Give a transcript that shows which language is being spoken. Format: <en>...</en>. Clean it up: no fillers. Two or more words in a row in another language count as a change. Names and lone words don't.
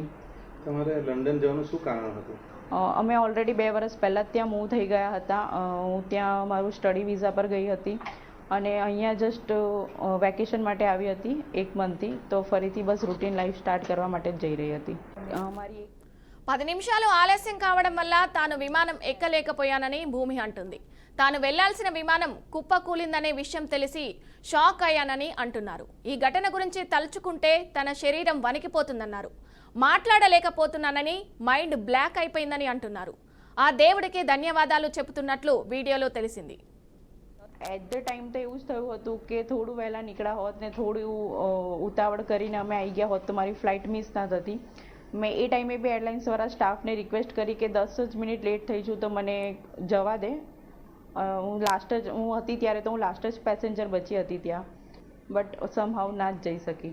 <gu>તમારે લંડન જવાનું શું કારણ હતું? અમે ઓલરેડી 2 વર્ષ પહેલાં જ ત્યાં મૂવ થઈ ગયા હતા. હું ત્યાં મારું</gu> <en>study visa</en> <gu>પર ગઈ હતી અને અહીંયા</gu> <en>just vacation</en> <gu>માટે આવી હતી 1 મંથથી. તો ફરીથી બસ</gu> <en>routine life start</en> <gu>કરવા માટે જ જઈ રહી હતી. મારી</gu> <te>10 నిమిషాలు ఆలస్యం కావడం వల్ల తాను విమానం ఎక్కలేకపోయానని భూమి అంటుంది. తాను వెళ్లాల్సిన విమానం కుప్పకూలిందనే విషయం తెలిసి షాక్ అయ్యానని అంటున్నారు. ఈ ఘటన గురించి తలుచుకుంటే తన శరీరం వణికిపోతుందన్నారు. మాట్లాడలేకపోతున్నానని</te> <en>mind block</en> <te>అయిపోయిందని అంటున్నారు. ఆ దేవుడికి ధన్యవాదాలు చెబుతున్నట్లు వీడియోలో తెలిసింది.</te> <en>at the time</en> <gu>તો એવું જ થયું હતું કે થોડું વહેલા નીકળ્યા હોત ને થોડું ઉતાવળ કરીને અમે આવી ગયા હોત તો મારી</gu> <en>flight miss</en> <gu>ના થતી. મેં એ ટાઈમે બી એરલાઇન્સવાળા સ્ટાફને રિક્વેસ્ટ કરી કે 10 જ</gu> <en>minute late</en> <gu>થઈ છું તો મને જવા દે. હું હતી ત્યારે તો હું લાસ્ટ જ પેસેન્જર બચી હતી ત્યાં,</gu> <en>but somehow</en> <gu>ના જ જઈ શકી.</gu>